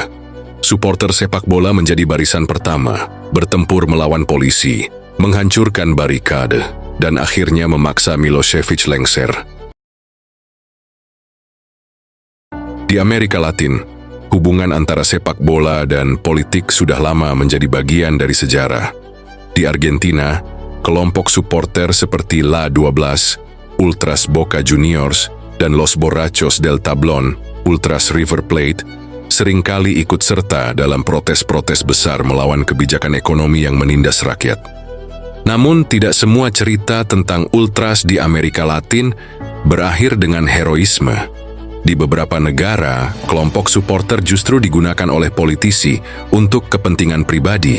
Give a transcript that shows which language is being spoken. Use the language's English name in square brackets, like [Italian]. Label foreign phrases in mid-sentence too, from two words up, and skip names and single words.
[Indonesian] Supporter sepak bola menjadi barisan pertama, bertempur melawan polisi, menghancurkan barikade, dan akhirnya memaksa Milošević lengser. Di Amerika Latin, hubungan antara sepak bola dan politik sudah lama menjadi bagian dari sejarah. Di Argentina, kelompok supporter seperti La 12, Ultras Boca Juniors, dan Los Borrachos del Tablón, Ultras River Plate, seringkali ikut serta dalam protes-protes besar melawan kebijakan ekonomi yang menindas rakyat. Namun, tidak semua cerita tentang ultras di Amerika Latin berakhir dengan heroisme. Di beberapa negara, kelompok supporter justru digunakan oleh politisi untuk kepentingan pribadi.